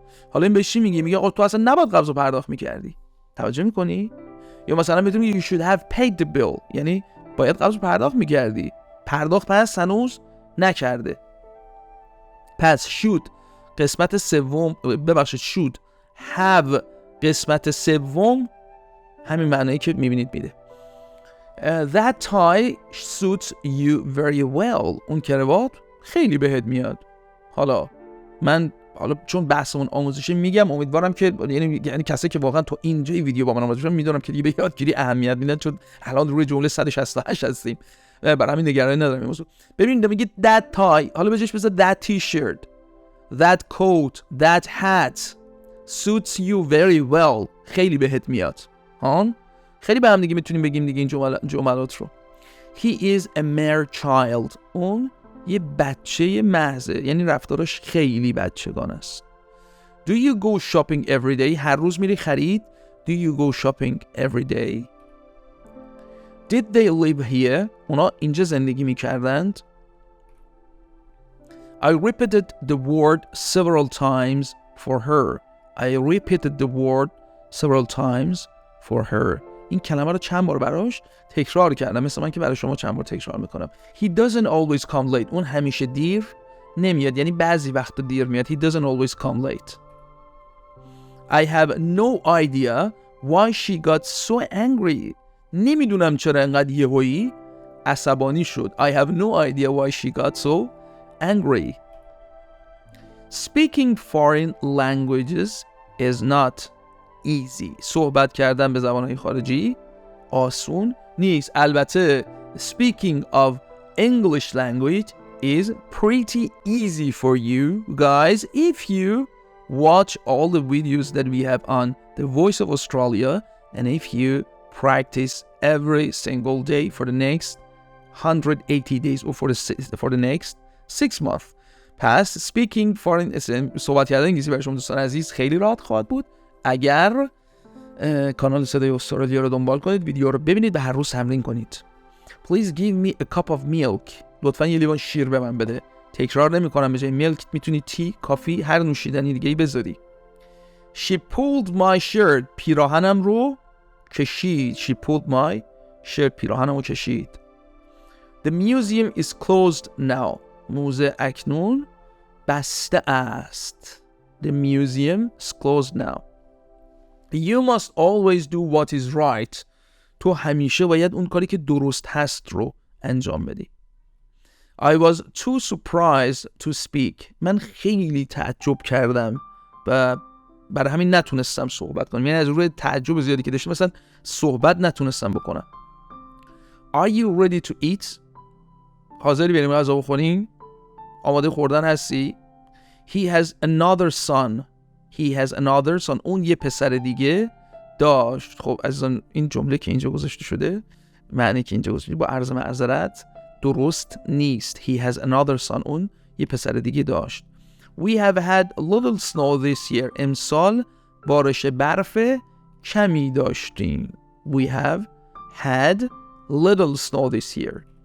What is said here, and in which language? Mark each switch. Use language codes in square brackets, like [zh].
[fa] حالا این به چی میگه؟ میگه آقا تو اصلا نباید قرض رو پرداخت میکردی. توجه میکنی؟ یا مثلا میتونی [en] you should have paid the bill [fa] یعنی باید قرض رو پرداخت میکردی، پرداخت پس هنوز نکرده. پس should قسمت سوم should have قسمت سوم همین معنایی که میبینید میده. [en] That tie suits you very well. [fa] اون کراوات خیلی بهت میاد. حالا چون بحثمون آموزشی میگم، امیدوارم که یعنی کسایی که واقعا تو اینجای ویدیو با من آموزش میدونم که دیگه به یادگیری اهمیت میدن، چون الان روی جمله 168 هستیم، برای همین نگرانی ندارم این موضوع. ببینید میگه [en] that tie، [fa] حالا بجاش بذار [en] that t-shirt that coat that hat suits you very well. [fa] خیلی بهت میاد. خیلی به هم دیگه میتونیم بگیم دیگه این جملات رو. [en] He is a mere child. [fa] اون یه بچه محضه، یعنی رفتارش خیلی بچگان است. [en] Do you go shopping every day؟ [fa] هر روز میری خرید. [en] Do you go shopping every day؟ Did they live here؟ [fa] اونا اینجا زندگی میکردند. [en] I repeated the word several times for her. I repeated the word several times for her. [fa] این کلمه رو چند بار براش تکرار کردم، مثل من که برای شما چند بار تکرار میکنم. [en] He doesn't always come late. [fa] اون همیشه دیر نمیاد، یعنی بعضی وقت دیر میاد. [en] He doesn't always come late. I have no idea why she got so angry. [fa] نمیدونم چرا انقدر یهویی عصبانی شد. [en] I have no idea why she got so angry. Speaking foreign languages is not easy. [fa] صحبت کردن به زبانهای خارجی آسون نیست. البته [en] speaking of English language is pretty easy for you guys if you watch all the videos that we have on the Voice of Australia and if you practice every single day for the next 180 days or for the next 6 months. [fa] پس [en] speaking foreign [fa] صحبت کردن انگلیسی برای شما دوستان عزیز خیلی راحت خواهد بود اگر کانال صدای استرالیا رو دنبال کنید، ویدیو رو ببینید و هر روز تمرین کنید. [en] Please give me a cup of milk. [fa] لطفاً یه لیوان شیر به من بده. تکرار نمی‌کنم، به جای میلک میتونی تی، کافی، هر نوشیدنی دیگه‌ای بذاری. [en] She pulled my shirt. [fa] پیراهنم رو کشید. [en] She pulled my shirt. [fa] پیراهنم رو کشید. [en] The museum is closed now. [fa] موزه اکنون بسته است. [en] The museum is closed now. You must always do what is right. [fa] تو همیشه باید اون کاری که درست هست رو انجام بدی. [en] I was too surprised to speak. [fa] من خیلی تعجب کردم و برای همین نتونستم صحبت کنم. یعنی از روی تعجب زیادی که داشتم مثلا صحبت نتونستم بکنم. [en] Are you ready to eat? [fa] حاضری بریم غذا بخوریم؟ آماده خوردن هستی؟ [en] He has another son. He has another son. [fa] اون یه پسر دیگه داشت. خب عزیزان این جمله که اینجا گذاشته شده، معنی که اینجا گذاشته با عرض معذرت درست نیست. [en] He has another son. [fa] اون یه پسر دیگه داشت. [en] We have had a little snow this year. [fa] امسال بارش برف کمی داشتیم. [en] We have had little snow this year.